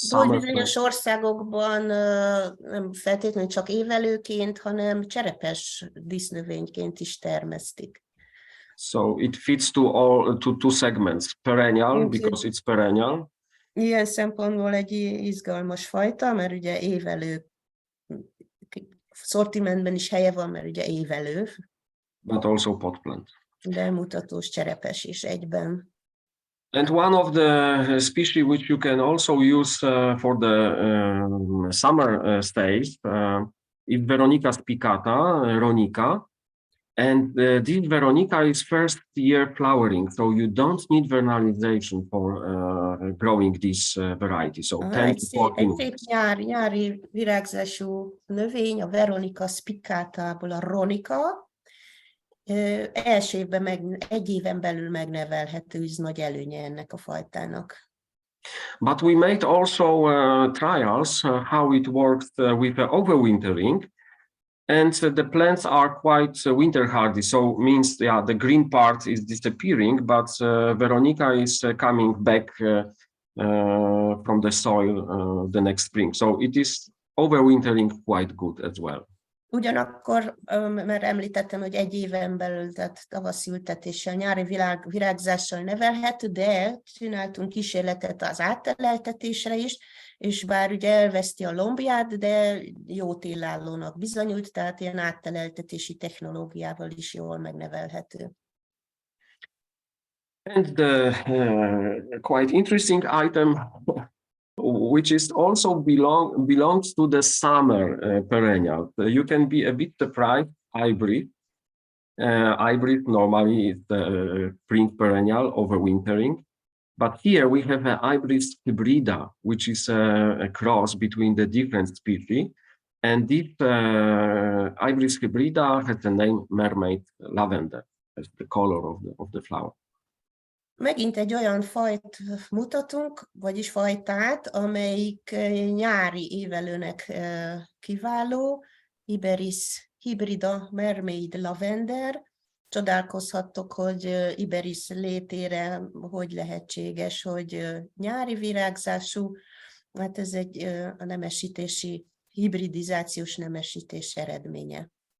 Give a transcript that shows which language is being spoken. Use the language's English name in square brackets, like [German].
[Hungarian] Bizonyos országokban nem feltétlenül csak évelőként, hanem cserepes dísznövényként is termesztik. [English] So it fits to two segments, perennial, because it's perennial. [Hungarian] Ilyen szempontból egy izgalmas fajta, mert ugye évelő szortimentben is helye van, mert ugye évelő. [English] But also pot plant. [Hungarian] De mutatós cserepes is egyben. [English] And one of the species which you can also use for the summer stage is Veronica spicata, Ronica. And this Veronica is first year flowering, so you don't need vernalization for growing this variety. So 10 to 14 weeks. [Hungarian] Nyári virágzású növény, a Veronica spicatából a Ronica. Első évben egy éven belül megnevelhető, ez nagy előnye ennek a fajtának. [English] But we made also trials how it works with overwintering, and the plants are quite winter hardy. So means the green part is disappearing, but Veronica is coming back from the soil the next spring. So it is overwintering quite good as well. [Hungarian] Ugyanakkor, mert említettem, hogy egy éven belül, tehát tavaszi ültetéssel, nyári virágzással nevelhető, de csináltunk kísérletet az átteleltetésre is, és bár ugye elveszti a lombját, de jó télállónak bizonyult, tehát ilyen átteleltetési technológiával is jól megnevelhető. [English] And the quite interesting item, which is also belongs to the summer perennial. You can be a bit surprised. Hybrid. Hybrid normally is the spring perennial overwintering, but here we have a hybrid hybrida, which is a cross between the different species. And this hybrid hybrida has the name mermaid lavender, as the color of the flower. [Hungarian] Megint egy olyan fajt mutatunk, vagyis fajtát, amelyik nyári évelőnek kiváló, Iberis hybrida mermaid lavender. Csodálkozhattok, hogy Iberis létére hogy lehetséges, hogy nyári virágzású, hát ez egy a nemesítési, hibridizációs nemesítés eredménye.